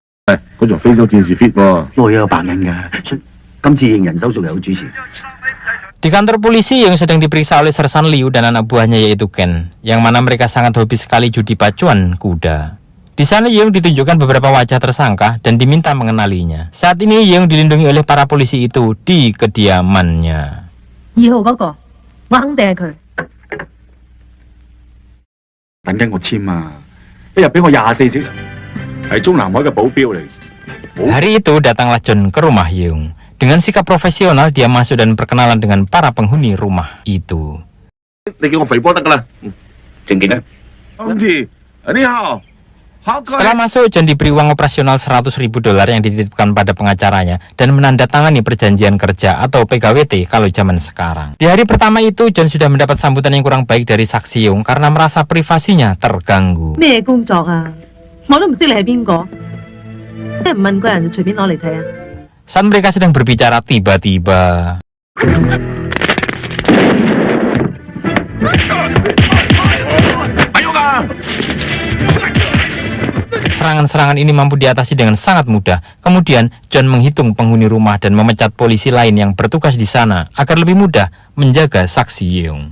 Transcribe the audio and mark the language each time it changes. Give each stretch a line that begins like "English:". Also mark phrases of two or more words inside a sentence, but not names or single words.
Indonesian: Di kantor polisi yang sedang diperiksa oleh Sersan Liu dan anak buahnya yaitu Ken, yang mana mereka sangat hobi sekali judi pacuan kuda. Di sana Yeung ditunjukkan beberapa wajah tersangka dan diminta mengenalinya. Saat ini Yeung dilindungi oleh para polisi itu di kediamannya.
Cantonese: 2 號嗰個，我肯定係佢。等緊我簽啊！一日俾我24小時，係中南海嘅保鏢嚟。
Indonesian: Hari itu datanglah John ke rumah Yeung. Dengan sikap profesional, dia masuk dan berkenalan dengan para penghuni rumah itu. Setelah masuk, John diberi uang operasional $100.000 yang dititipkan pada pengacaranya dan menandatangani perjanjian kerja atau PKWT kalau zaman sekarang. Di hari pertama itu, John sudah mendapat sambutan yang kurang baik dari saksi Yeung karena merasa privasinya terganggu.
Cantonese: 咩工作啊？我都唔識你係邊個，即係唔問個人就隨便攞嚟睇啊！
Indonesian: Saat mereka sedang berbicara, tiba-tiba serangan-serangan ini mampu diatasi dengan sangat mudah. Kemudian John menghitung penghuni rumah dan memecat polisi lain yang bertugas di sana agar lebih mudah menjaga saksi Yeung.